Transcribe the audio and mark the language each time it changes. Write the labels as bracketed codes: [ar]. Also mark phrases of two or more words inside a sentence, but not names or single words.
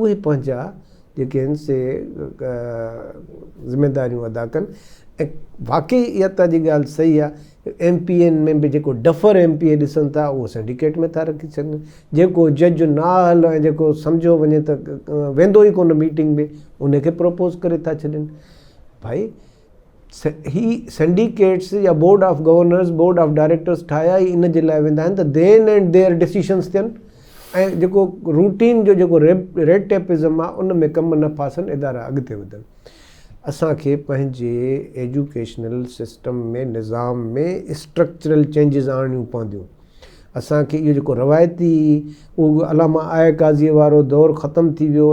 [sd] उहे पंहिंजा जेके आहिनि से ज़िमेदारियूं अदा कनि। ऐं वाक़ई इहा तव्हांजी ॻाल्हि सही आहे। MPN में बि जेको डफर MPA ॾिसनि था उहो सिंडिकेट में था रखी छॾनि। जेको जज नाल ऐं जेको सम्झो वञे त वेंदो ई कोन मीटिंग में, उनखे प्रपोज़ करे था छॾनि। भाई ही सिंडिकेट्स या [en] board of governors, board of directors [sd] ठाहिया ई इन जे लाइ वेंदा आहिनि त [en] then and there decisions [sd] थियनि ऐं जेको रूटीन जो जेको [en] red tapism [sd] आहे उन में कमु न फासनि, इदारा अॻिते वधनि। असांखे पंहिंजे [en] educational system [sd] में, निज़ाम में [en] structural changes [sd] आणियूं पवंदियूं। असांखे इहो जेको रवायती उहो अलामा आय काज़ीअ वारो दौरु ख़तमु थी वियो।